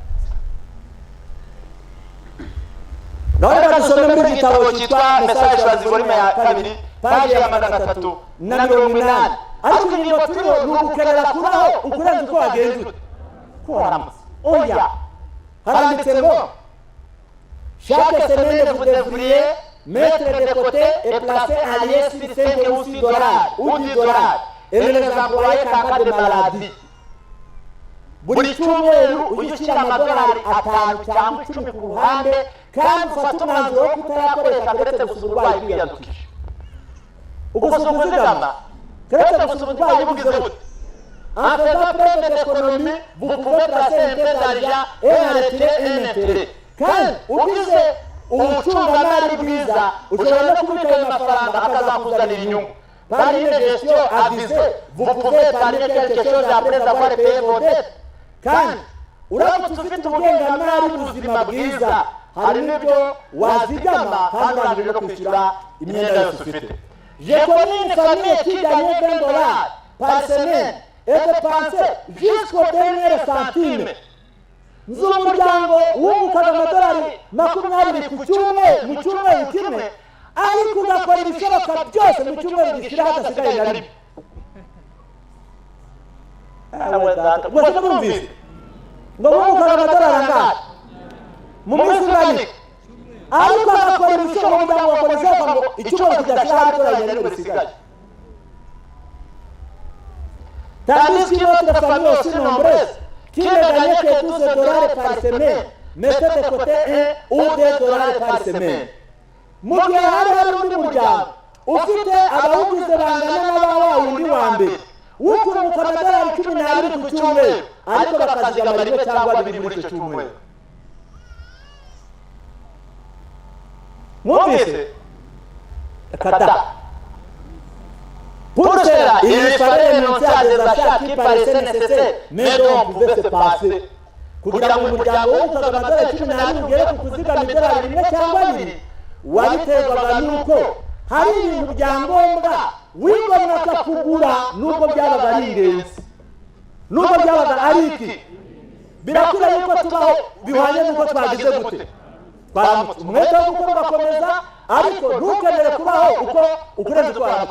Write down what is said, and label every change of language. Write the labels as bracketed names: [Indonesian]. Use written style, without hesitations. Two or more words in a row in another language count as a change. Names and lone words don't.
[Kinyarwanda] Nawe badusome muri igitabo cyitwa Message wa volume ya 2 paji ya 380. Ariko ingingo turiho ni ugukenera kubaho ukurenza uko wagenze ko waramutse. Oya, haranditse ngo [French] chaque semaine vous devriez mettre de côté et placer un lien sur 5 ou 6 $ ou 10 $ et ne les employer qu'en cas de maladie. [Kinyarwanda] buri cyumweru ujye ushyira amadolari 5 cyangwa 10 ku ruhande kandi ufate umwanzuro wo kutayakoresha keretse gusa uburwayi bwiyadukije. Ugusa kuzigama keretse gusa uburwayi bugize bute. [French] En faisant preuve d'économie, vous pouvez placer un peu d'argent et en retirer un intérêt. [Kinyarwanda] Kandi ugize ubucungamari bwiza ushobora no kubika ayo mafaranga akazakuzanira inyungu. [French] Par une gestion avisée, vous pouvez épargner quelque chose après avoir payé vos dettes. [Kinyarwanda] Kandi uramutse ufite ubugengamari buzima bwiza hari n'ibyo wazigama kandi urangije no kwishyura imyenda yose ufite. [French] Je connais une famille qui gagnait $20 par semaine et dépensait jusqu'au dernier centime. [Kinyarwanda] Nzi umuryango wungukaga amadolari 20 ku cyumweru mu cyumweru kimwe ariko ugakora ibishoboka byose mu cyumweru gishira hadasigaye na rimwe. Ubwo mwumvise ngo wungukaga amadolari angahe mu minsi ingana ariko agakora ibishoboka umuryango wakoresha ngo icyumweru kidashira hadasigaye na rimwe bisigaye. [French] Tandis que notre famille aussi nombreuse qui ne gagnait que $12 par semaine mettait de côté $1 ou $2 par semaine. [Kinyarwanda] Mu gihe hari undi muryango ufite abawugize bangana n'abawa wundi wa mbere w'ukunguka amadolari 12 ku cyumweru ariko bakazigama rimwe cyangwa bibiri muri icyo cyumweru. Mwumvise? Kata. [French] Pour cela, il fallait renoncer à des achats qui paraissaient nécessaires, mais dont on pouvait se passer. [Kinyarwanda] Kugira ngo umuryango w'ukaga amadolari 12 ugere ku kuzigama idolari rimwe cyangwa bibiri wabiterwaga n'uko hari ibintu bya ngombwa wigomwaga kugura n'ubwo byabaga ari ingenzi n'ubwo byabaga ari iki. Birakwiye yuko tubaho bihwanye n'uko twagize gute twaramutse umwete wo gukora ugakomeza ariko ntukenere kubaho uko ukurenze twaramutse.